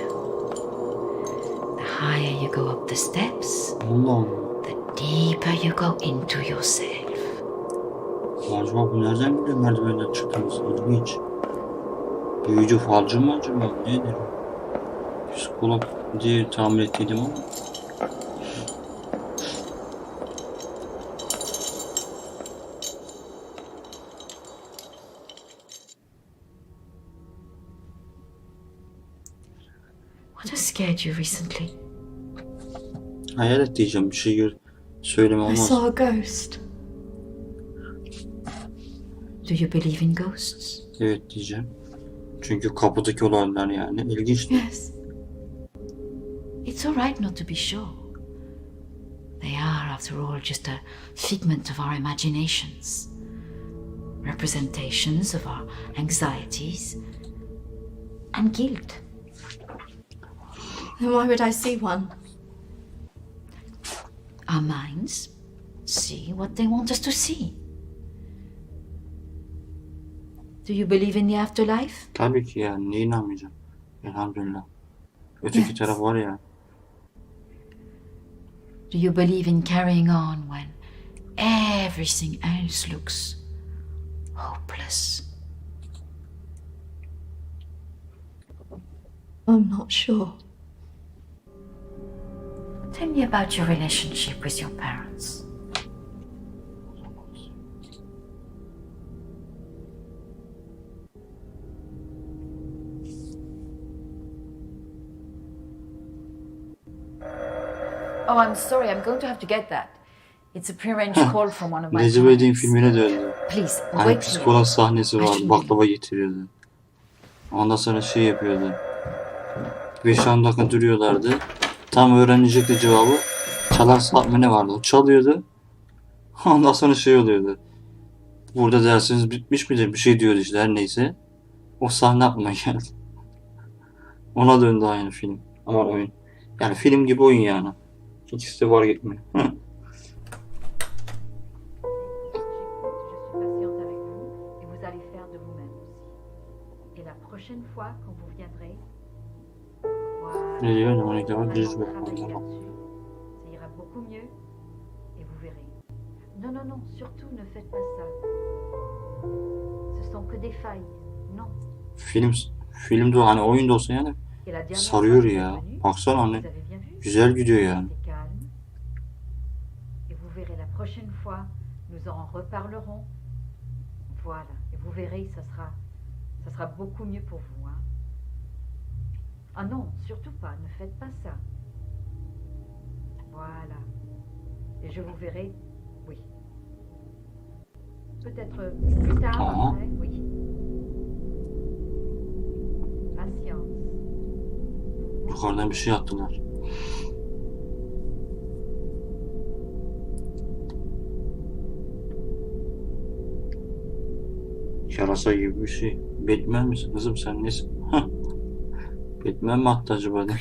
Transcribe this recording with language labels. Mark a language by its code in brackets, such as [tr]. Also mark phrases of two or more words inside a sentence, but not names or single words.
[en] The higher you go up the steps, [tr] Allah Allah. [en] the deeper you go into yourself. [tr] Acaba bu nereden biliyor merdivenden çıktığımız? İlginç. Büyücü falcı mı acaba? Nedir? Psikolog diye tahmin ettiydim ama. [en] What has scared you recently? [tr] Hayalet diyeceğim, bir şey söyleme [en] I [tr] olmaz. [en] saw a ghost. Do you believe in ghosts? [tr] Evet diyeceğim. Çünkü kapıdaki olaylar yani ilginç. [en] Yes. It's all right not to be sure. They are, after all, just a figment of our imaginations. Representations of our anxieties and guilt. Then why would I see one? Our minds see what they want us to see. Do you believe in the afterlife? [tr] Tabii ki yani. Niye inanmayacağım? Elhamdülillah. Öteki [en] Yes. [tr] taraf var ya. [en] Do you believe in carrying on when everything else looks hopeless? I'm not sure. Tell me about your relationship with your parents. Oh, I'm sorry. I'm going to have to get that. It's a prearranged call from one of my Necip Edin clients. [tr] filmine döndü. [en] Please, [tr] Hani [en] wait here. [tr] psikolog sahnesi [en] I [tr] vardı. [en] shouldn't [tr] Baklava getiriyordu. Ondan sonra şey yapıyordu. 5-10 dakika duruyorlardı. Tam öğrenecekti cevabı. Çalar saat mi ne vardı? O çalıyordu. Ondan sonra şey oluyordu. Burada dersiniz bitmiş mi de bir şey diyordu işte her neyse. O sahne aklıma geldi. Ona döndü aynı film. Ama oyun. Yani film gibi oyun yani. İkisi de var gitmiyor. [fr] Je suis patiente avec vous et vous allez faire de vous-même aussi. Et la prochaine fois quand vous viendrez, voilà, [tr] Ne diyor? 12 var. [fr] vraiment [tr] Düz [fr] travailler [tr] bakıyor. [fr] là-dessus, ça ira beaucoup mieux et vous verrez. Non, non, non, surtout ne faites pas ça. Ce sont que des failles, non. [tr] Filmde hani oyunda olsa yani [fr] Et la dernière [tr] sarıyor [fr] fois que [tr] ya. [fr] vous êtes venu, [tr] Baksana [fr] vous [tr] hani [fr] avez bien vu, [tr] güzel gidiyor yani. [fr] c'était calme. Et vous verrez la prochaine fois, nous en reparlerons. Voilà, et vous verrez, ça sera beaucoup mieux pour vous. Hein. Ah non, surtout pas, ne faites pas ça. Voilà. Et je vous verrai, oui. Peut-être plus tard, Ah. après, oui. Patience. [tr] Yukarıdan bir şey attılar. Yarasa gibi bir şey. Batman misin kızım sen nesin? Batman mi attı acaba? Ne?